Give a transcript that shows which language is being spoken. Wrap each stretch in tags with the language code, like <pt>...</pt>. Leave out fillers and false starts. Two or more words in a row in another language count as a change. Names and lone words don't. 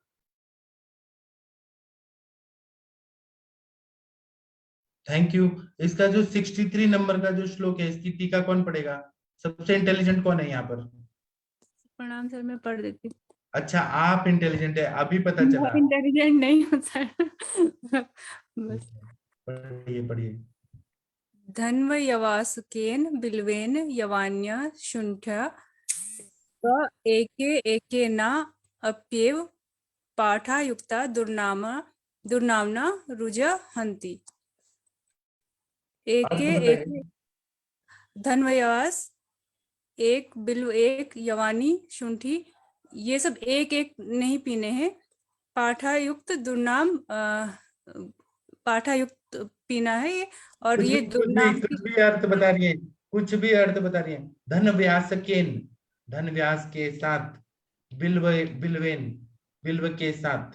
<en>thank you.</en> <hi>इसका जो 63 नंबर का जो श्लोक है, इसकी टीका कौन पढ़ेगा? सबसे इंटेलिजेंट कौन है यहाँ पर? प्रणाम सर, मैं पढ़ देती हूँ। अच्छा, आप इंटेलिजेंट है, अभी पता चला। इंटेलिजेंट नहीं हूँ सर। बस पढ़िए पढ़िए।</hi> <sa>धन्वयवासुकेन बिल्वेन यवान्य शुण्ठ्या एके एकेना अप्येव पाठायुक्ता दुर्नामना रुजहन्ति।</sa> <hi>एके एके धन्वयवास, एक बिल्व, एक यवानी, शुंठी, ये सब एक एक नहीं पीने हैं। पाठायुक्त दुर्नाम पाठायुक्त पीना है ये, और ये दुर्नाम कुछ भी अर्थ बता रही है, कुछ भी अर्थ बता रही है। धन व्यास केन, धन व्यास के साथ, बिल्व बिल्वेन, बिल्व के साथ।</hi>